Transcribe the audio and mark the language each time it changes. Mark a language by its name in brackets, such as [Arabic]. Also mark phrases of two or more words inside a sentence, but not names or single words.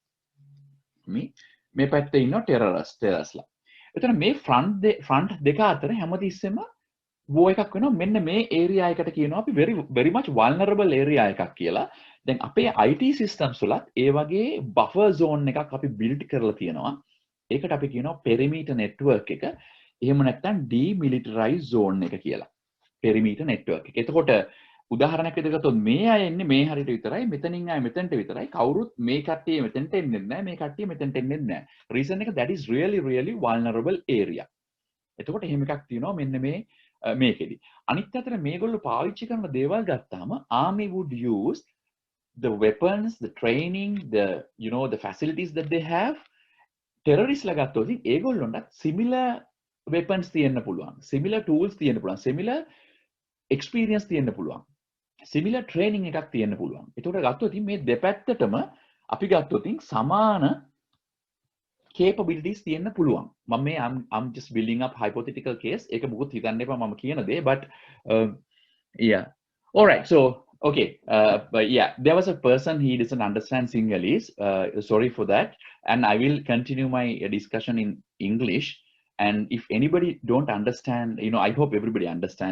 [Sinhala] මේ පැත්තේ ඉන්නවා terroristලා. එතන මේ front දෙක අතර හැමතිස්සෙම war එකක් වෙනවා. මෙන්න මේ area එකට කියනවා අපි [English] very much vulnerable area [Sinhala] එකක් කියලා. දැන් අපේ [English] IT systems [Sinhala] වලත් ඒ වගේ [English] buffer zone [Sinhala] එකක් අපි build කරලා තියෙනවා. ඒකට අපි කියනවා [English] perimeter network [Sinhala] එක. එහෙම නැත්නම් [English] demilitarized zone [Sinhala] එක කියලා. [English] perimeter network එක. [Sinhala] එතකොට උදාහරණයක් විදිහට ගත්තොත් මේ අය එන්නේ මේ හරියට විතරයි, මෙතනින් අය මෙතනට විතරයි. කවුරුත් මේ කට්ටිය මෙතනට එන්නේ නැහැ, මේ කට්ටිය මෙතනට එන්නේ නැහැ. [English] reason එක that is really vulnerable area. [Sinhala] එතකොට එහෙම එකක් තියෙනවා මෙන්න මේකෙදි. අනිත් අතට මේගොල්ලෝ පාවිච්චි කරන දේවල් ගත්තාම [English] army would use the weapons, the training, the facilities that they have. [Sinhala] terrorists ලා ගත්තොත් ඒගොල්ලොන්ට [English] similar weapons [Sinhala] තියෙන්න පුළුවන්, [English] similar tools [Sinhala] තියෙන්න පුළුවන්, [English] similar experience [Sinhala] තියෙන්න පුළුවන්, [English] similar training [Sinhala] එකක් තියෙන්න පුළුවන්. ඒකට ගත්තොත් මේ දෙපැත්තටම අපි ගත්තොත් සමාන capabilities තියෙන්න පුළුවන්. [English] I'm just building up hypothetical case. [Sinhala] ඒක මොකුත් හිතන්න එපා මම කියන දේ, [English] but yeah. All right. So okay, but yeah, there was a person, he doesn't understand Sinhalese. Sorry for that. And I will continue my discussion in English. And if anybody don't understand, I hope everybody understand.